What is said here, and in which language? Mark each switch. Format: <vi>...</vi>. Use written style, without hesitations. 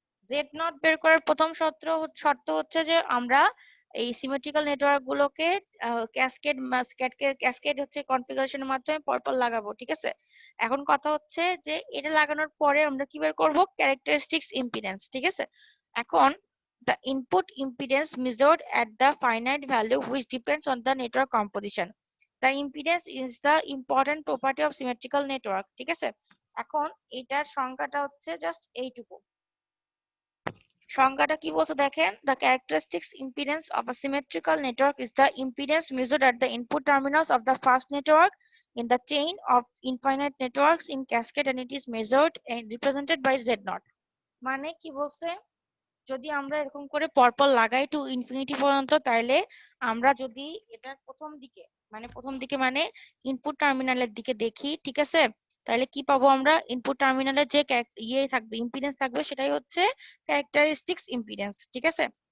<bn>Z nought বের করার প্রথম শর্ত হচ্ছে যে আমরা এই সিমেট্রিক্যাল নেটওয়ার্ক গুলোকে ক্যাসকেড হচ্ছে কনফিগারেশনের মাধ্যমে পরপর লাগাবো, ঠিক আছে? এখন কথা হচ্ছে যে এটা লাগানোর পরে আমরা কি বের করব, ক্যারেক্টারিস্টিক্স ইম্পিডেন্স, ঠিক আছে?</bn> <en>এখন the input impedance measured at the finite value which depends on the network composition. The impedance is the important property of symmetrical network,</en> <bn>ঠিক আছে? এখন এটার সংজ্ঞাটা হচ্ছে জাস্ট এইটুকু। সংজ্ঞাটা কি বলছে দেখেন,</bn> <en>the characteristics impedance of a symmetrical network is the impedance measured at the input terminals of the first network in the chain of infinite networks in cascade, and it is measured and represented by Z0।</en> <bn>মানে কি বলছে, যদি আমরা এরকম করে পরপর লাগাই to infinity পর্যন্ত, তাইলে আমরা যদি এটার প্রথম দিকে মানে ইনপুট টার্মিনালের দিকে দেখি, ঠিক আছে, তাহলে কি পাবো আমরা, ইনপুট টার্মিনালের যে ইয়ে থাকবে, ইম্পিডেন্স থাকবে, সেটাই হচ্ছে ক্যারেক্টারিস্টিক্স ইম্পিডেন্স, ঠিক আছে?</bn>